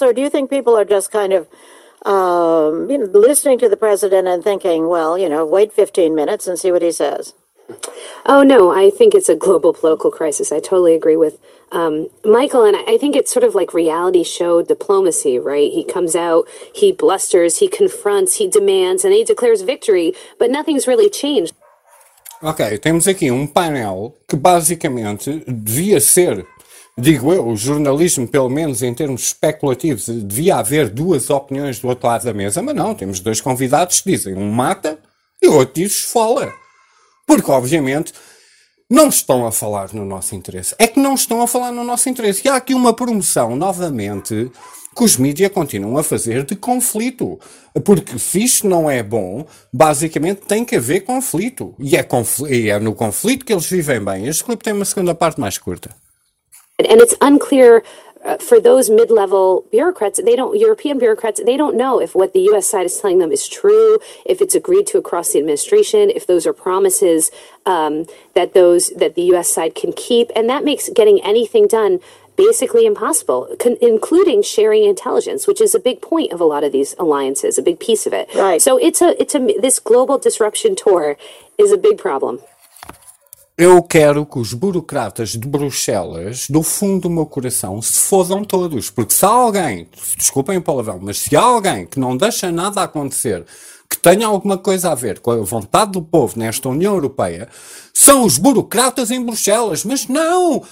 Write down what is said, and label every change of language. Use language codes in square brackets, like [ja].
[en] Or do you think people are just kind of listening to the president and thinking, well, wait 15 minutes and see what he says? Oh, no, I think it's a global political crisis. I totally agree with Michael, and I think it's sort of like reality show diplomacy, right? He comes out, he blusters, he confronts, he demands, and he declares victory, but nothing's really changed. [pt] Ok, temos aqui um painel que basicamente devia ser, digo eu, o jornalismo, pelo menos em termos especulativos, devia haver duas opiniões do outro lado da mesa, mas não, temos dois convidados que dizem um mata e o outro diz fala. Porque, obviamente, não estão a falar no nosso interesse. É que não estão a falar no nosso interesse. E há aqui uma promoção, novamente, que os mídias continuam a fazer de conflito. Porque se isto não é bom, basicamente tem que haver conflito. E é, é no conflito que eles vivem bem. Este clipe tem uma segunda parte mais curta. [en] And it's unclear for those mid-level bureaucrats, they don't, European bureaucrats, they don't know if what the U.S. side is telling them is true, if it's agreed to across the administration, if those are promises that the U.S. side can keep. And that makes getting anything done basically impossible, including sharing intelligence, which is a big point of a lot of these alliances, a big piece of it. Right. So it's a this global disruption tour is a big problem. [pt] Eu quero que os burocratas de Bruxelas, do fundo do meu coração, se fodam todos. Porque se há alguém, desculpem o palavrão, mas se há alguém que não deixa nada acontecer, que tenha alguma coisa a ver com a vontade do povo nesta União Europeia, são os burocratas em Bruxelas. Mas não!